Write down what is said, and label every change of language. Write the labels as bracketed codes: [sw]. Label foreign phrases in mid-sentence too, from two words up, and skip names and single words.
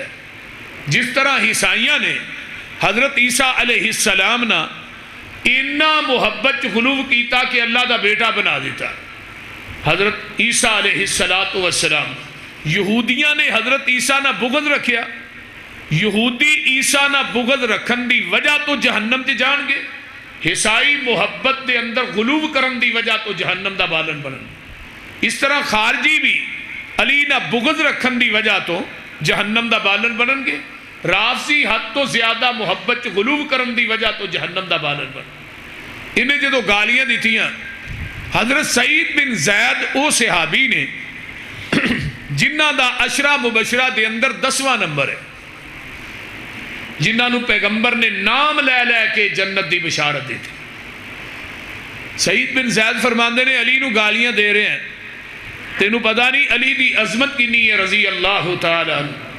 [pa] جس طرح عیسائیاں نے حضرت عیسیٰ [ar] علیہ السلام [pa] نا انہا محبت غلوب کیتا کہ اللہ دا بیٹا بنا دیتا. حضرت عیسیٰ [ar] علیہ السلام، [pa] یہودیاں نے حضرت عیسیٰ نہ بغض رکھیا. یہودی عیسیٰ نہ بغض رکھن دی وجہ تو جہنم تے جان گے، عیسائی محبت دے اندر غلوب کرن دی وجہ تو جہنم دا بالن بنن. اس طرح خارجی بھی علی نہ بغض رکھن دی وجہ تو جہنم دا بالن بنن گے. رافضی حد تو زیادہ محبت غلوب کرن دی وجہ تو جہنم دا بالن بنن. انہیں جدو گالیاں دیتیاں حضرت سعید بن زید او صحابی نے جنہ دا [ar] عشرہ مبشرہ [pa] دے اندر 10واں نمبر ہے، جنہ نو پیغمبر نے نام لے لے کے جنت دی بشارت دیتی. سعید بن زید فرماندے نے علی نو گالیاں دے رہے ہیں، تینوں پتہ نہیں علی دی عظمت کنی ہے [ar] رضی اللہ تعالی عنہ.